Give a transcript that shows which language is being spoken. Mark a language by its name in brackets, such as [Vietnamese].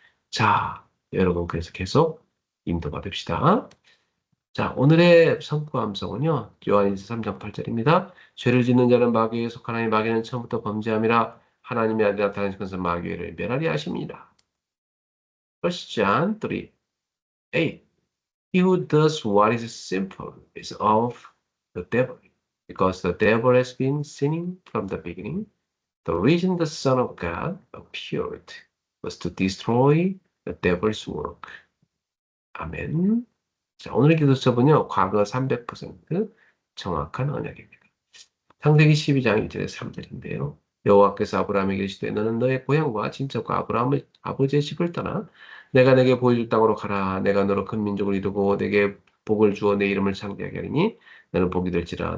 [Korean] 자, 여러분 그래서 계속 인도받읍시다. 자, 오늘의 성부 함성은요. 요한일서 3장 8절입니다. 죄를 짓는 자는 마귀에 속하나니 마귀는 처음부터 범죄함이라 하나님의 아들 나타나신 것은 마귀를 멸하리 하십니다. [English] 1 John 3, 8 He who does what is simple is of the devil, because the devil has been sinning from the beginning. The reason the Son of God appeared was to destroy the devil's work. [Korean] 아멘. 자, 오늘의 기도 수업은요, 과거 300% 정확한 언약입니다. 창세기 12장 1절에 3절인데요. 여호와께서 아브라함에게 이르시되 너는 너의 고향과 친척과 아브라함의 아버지의 집을 떠나 내가 내게 보여줄 땅으로 가라. 내가 너로 큰 민족을 이루고 내게 복을 주어 내 이름을 창대하게 하리니 너는 복이 될지라.